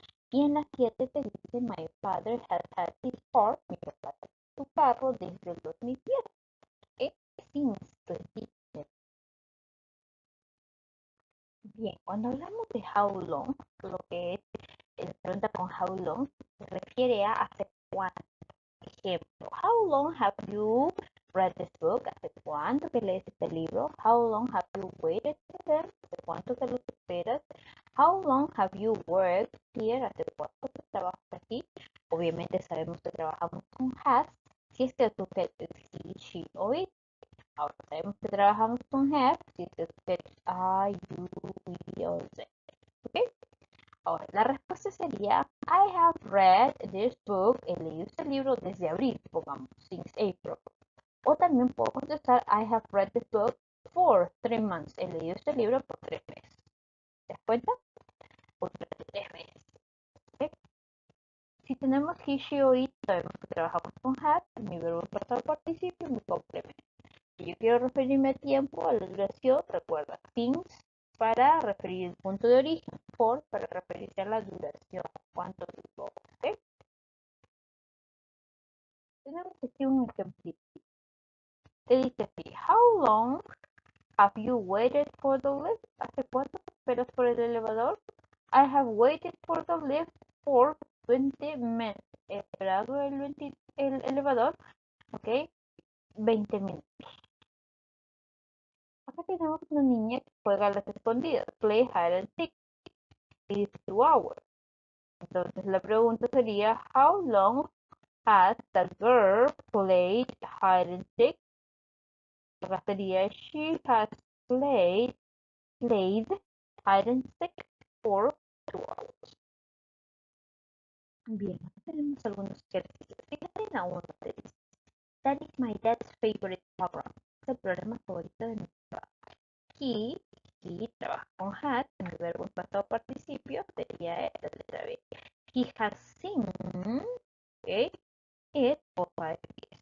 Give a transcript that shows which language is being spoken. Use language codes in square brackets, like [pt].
[es] Y en la 7 te dice, [en] my father has had his car, [es] mi papá tiene su carro desde el 2010. ¿Ok? [en] Since 2010. [es] Bien, cuando hablamos de how long, lo que es la pregunta con how long, se refiere a hace cuánto. Ejemplo, [en] how long have you read this book? [es] ¿Hace cuánto que lees este libro? [en] How long have you waited for them? [es] ¿Hace cuánto que los esperas? [en] How long have you worked here? [es] ¿Hace cuánto que trabajas aquí? Obviamente sabemos que trabajamos con has, si es que tú quieres he, she o it. Ahora sabemos que trabajamos con have, si es que tú quieres I, you, we o they. ¿Ok? Ahora, la respuesta sería [en] I have read this book. [es] He leído este libro desde abril, pongamos, [en] since April. [es] O también puedo contestar [en] I have read this book for 3 months. [es] He leído este libro por 3 meses. ¿Te das cuenta? Por 3 meses. ¿Okay? Si tenemos he, she o it, sabemos que trabajamos con have, mi verbo pasado participio y mi complemento. Si yo quiero referirme a tiempo, a la duración, recuerda since para referir el punto de origen, for para referirse a la duración, cuánto duró. ¿Okay? Tenemos aquí un ejemplo. Te dice así, [en] how long have you waited for the lift? [es] ¿Hace cuánto esperas por el elevador? [en] I have waited for the lift for 20 minutes. [es] He esperado el elevador, ok, 20 minutos. Acá tenemos una niña que juega a las escondidas, [en] play hide and seek, is 2 hours. [es] Entonces la pregunta sería, [en] how long has the girl played hide and seek? [es] Acá sería, [en] she has played hide and seek for 2 hours. [es] Bien, acá tenemos algunos ejercicios. Fíjate en la uno, te dice, [en] that is my dad's favorite program. [es] Es el programa favorito de mi papá. He trabaja con has, en el verbo en pasado participio sería la letra B. [en] He has seen, okay, it for 5 years.